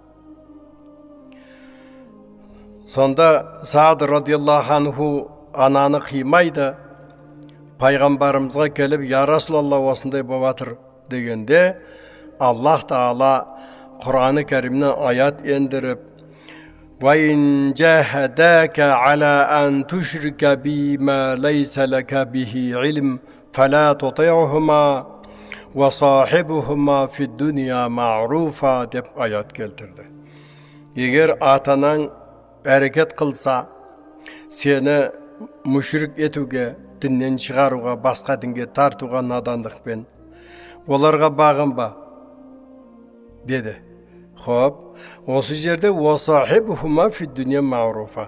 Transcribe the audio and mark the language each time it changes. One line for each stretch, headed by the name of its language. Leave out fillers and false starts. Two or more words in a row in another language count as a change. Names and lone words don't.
Kazakh: Сонда Саад
Arabic: رضي الله عنه
Kazakh: ананы қимайды, пайғамбарымызға келіп, я Расулалла осындай болатыр дегенде, Аллах Таала Құр'ан-ы Кәрімнен аят ендіріп,
Arabic: وَإِنْ جَاهَدَاكَ عَلَىٰ أَنْ تُشْرِكَ بِي مَا لَيْسَ لَكَ بِهِ عِلْمٌ فَلَا تُطِعْهُمَا وَصَاحِبْهُمَا فِي الدُّنْيَا مَعْرُوفًا
Kazakh: деп аят келтірді. Егер атанаң әрекет қылса, сені мүшрик етуге, діннен шығаруға, басқа дінге тартуға надандықпен, оларға бағынба деді. Хоп, осы жерде
Arabic: «وصاحبهما في الدنيا معروفا».